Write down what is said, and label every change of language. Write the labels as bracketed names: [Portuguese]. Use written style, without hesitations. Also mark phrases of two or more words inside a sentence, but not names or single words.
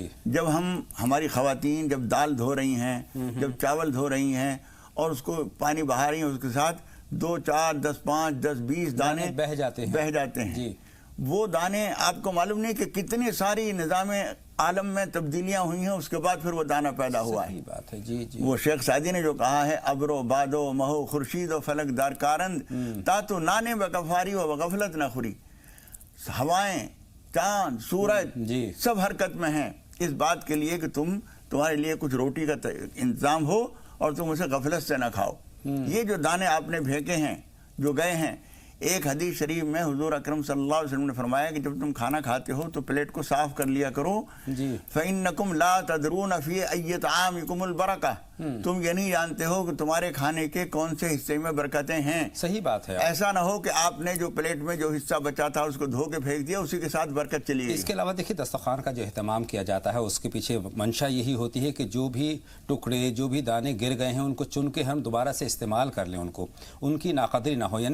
[Urdu] جب ہماری خواتین جب دال دھو رہی ہیں، جب چاول دھو رہی ہیں اور اس کو پانی بہا رہی ہیں، اس کے ساتھ 2 4 10 5 10 20 دانے بہہ جاتے ہیں. جی. وہ دانے آپ کو معلوم نہیں کہ کتنی ساری نظام عالم میں تبدیلیاں ہوئی ہیں، اس کے بعد پھر وہ دانہ پیدا ہوا ہے. صحیح بات ہے. جی جی. وہ شیخ سعدی نے جو کہا ہے [Persian] ابر و باد و مہو خورشید و فلک دار کارند تا تو نانے بکفاری و غفلت نہ خوری. [Urdu] ہوائیں، چاند، سورج جی. سب حرکت میں ہیں اس بات کے لیے کہ تمہارے لیے کچھ روٹی کا انتظام ہو اور تم اسے غفلت سے نہ کھاؤ. یہ جو دانے آپ نے پھینکے ہیں، جو گئے ہیں، ایک حدیث شریف میں حضور اکرم [Arabic] صلی اللہ علیہ وسلم [Urdu] نے فرمایا کہ جب تم کھانا کھاتے ہو تو پلیٹ کو صاف کر لیا کرو. جی. [Arabic] فَإِنَّكُمْ لَا تَدْرُونَ فِي أَيِّ طَعَامِكُمُ الْبَرَكَةُ. [Urdu] تم یہ نہیں جانتے ہو کہ تمہارے کھانے کے کون سے حصے میں برکتیں ہیں. صحیح بات ہے. ایسا نہ ہو کہ آپ نے جو پلیٹ میں جو حصہ بچا تھا اس کو دھو کے پھینک دیا، اسی کے ساتھ برکت چلی گئی. اس کے علاوہ دیکھیے دسترخوان کا جو اہتمام کیا جاتا ہے اس کے پیچھے منشا یہی ہوتی ہے کہ جو بھی ٹکڑے، جو بھی دانے گر گئے ہیں ان کو چن کے ہم دوبارہ سے استعمال کر لیں، ان کی ناقدری نہ ہو.